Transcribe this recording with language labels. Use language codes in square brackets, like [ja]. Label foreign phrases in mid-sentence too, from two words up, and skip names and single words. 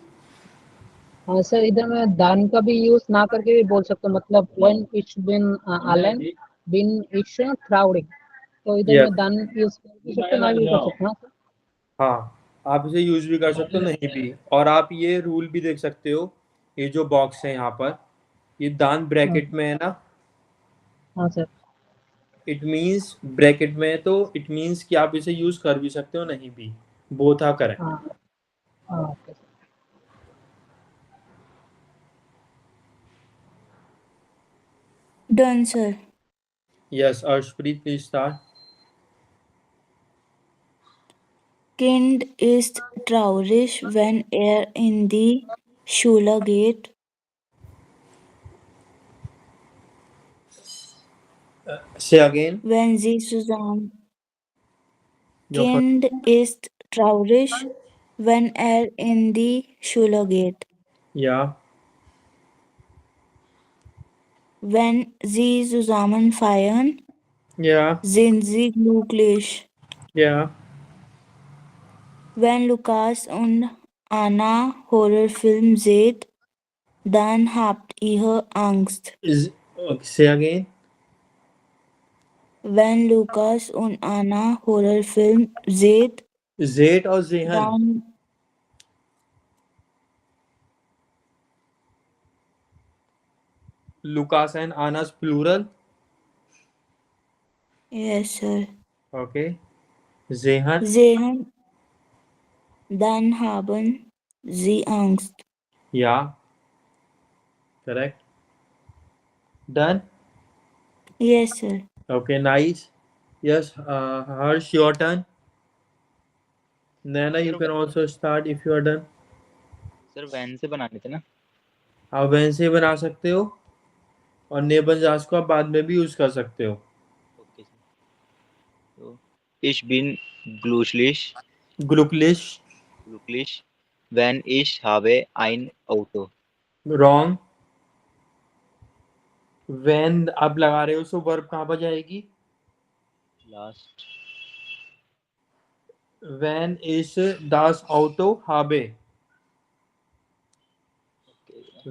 [hi] हाँ सर, इधर मैं दान का भी यूज ना करके भी बोल सकता हूँ, मतलब [de] when ich bin allein bin ich traurig, [hi] तो इधर [en] Yes. [hi] मैं दान यूज कर भी सकता हूँ, ना भी कर सकता हूँ सर। हाँ, आप इसे यूज भी कर सकते हो, नहीं भी। और आप ये रूल भी देख सकते हो, ये जो बॉक्स है यहाँ पर, ये दान हाँ ब्रैकेट में है ना। हाँ सर। [en] it means [hi] ब्रैकेट में है, तो [en] it means [hi] कि आप इसे यूज कर भी सकते हो, नहीं भी। [en] both are correct. [hi] हाँ हाँ ओके सर। [en] Done, sir. Yes, अर्शप्रीत please start। [de] Kind ist traurig, wenn er in die Schule geht. [en] say again [de] Wenn sie zusammen. [en] your first. [de] Kind ist traurig, wenn er in die Schule geht. ja Wenn sie zusammen feiern, ja sind sie glücklich. ja Wenn Lukas und Anna Horrorfilm seht, dann habt ihr Angst. [en] say again [de] Wenn Lukas und Anna Horrorfilm seht, [hi] जेट और जेहन। [de] dann [en] लुकास and आनास plural। yes, sir. [de] OK. sehen. Sehen, dann haben sie Angst. [en] ja correct. done. Yes, sir. OK, nice. Yes, हर्ष, your turn। नैना, you can also start if you are done। [hi] सर वैन से बनाने थे ना। आप वैन से बना सकते हो, और नेबनजास को आप बाद में भी यूज कर सकते हो। [en] okay sir. [de] तो ich bin glücklich glücklich. glücklich wenn ich habe ein Auto। [en] wrong. [hi] वैन आप लगा रहे हो, सो वर्ब कहाँ पर जाएगी? [en] last. [de] wenn ich das Auto habe. [en] OK.